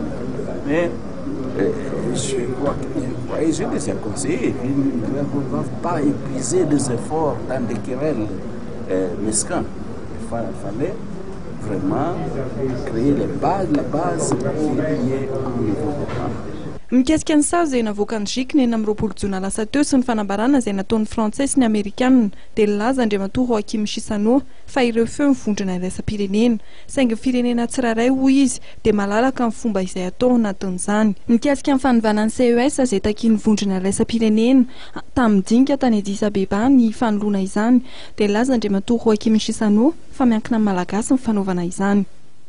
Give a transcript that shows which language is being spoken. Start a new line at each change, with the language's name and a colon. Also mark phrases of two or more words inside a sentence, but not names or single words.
French: Mais je les ai conseillés, ils ne doivent pas épuiser des efforts dans des querelles mesquins. Il fallait vraiment créer la base pour qu'il y ait un nouveau programme.
Malagasy: Mikasika ny sazy izay navoaka ny JIC ny 20 jona lasa teo sy ny fanambarana izay nataon'ny frantsay sy ny amerikanina dia laza Andriamatoa Joaquim Chissano fa ireo feo mivondrona iraisam-pirenena saingy firenena tsirairay hoy izy dia malalaka amin'ny fomba izay atao anatin'izany. Mikasika ny fanivanan'ny CES izay takiany vondrona iraisam-pirenena tamin'ny dinika tany Addis Abeba ny fanoloana izany dia laza Andriamatoa Joaquim Chissano fa miankina amin'ny malagasy ny fanaovana izany.